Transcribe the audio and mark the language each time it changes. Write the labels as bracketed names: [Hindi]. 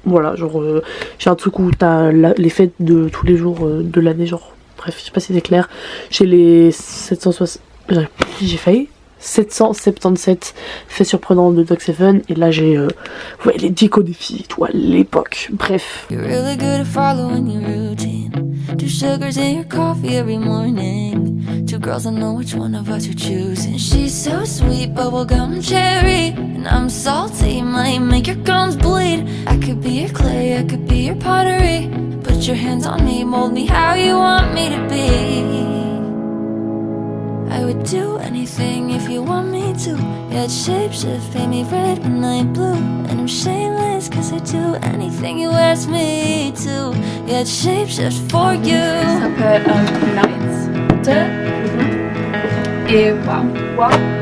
[French] Voilà genre j'ai un truc où t'as les fêtes de tous les jours de l'année, genre bref je sais pas si c'est clair. J'ai les 760, j'ai failli 777 faits surprenants de Doc Seven et là j'ai ouais, les décos des filles, toi à l'époque, bref. [English] You're really good at following your routine. 2 sugars in your coffee every morning. 2 girls I know which one of us you're choosing. She's so sweet, bubblegum cherry, and I'm salty, might make your gums bleed. I could be your clay, I could be your pottery. Put your hands on me, mold me how you want me to be. I would do anything if you want me to. Yeah, I'd shapeshift, paint me red when I'm blue. And I'm shameless cause I'd do anything you ask me to. Yeah, I'd shapeshift for you. [French] Ça s'appelle Nights et Wow.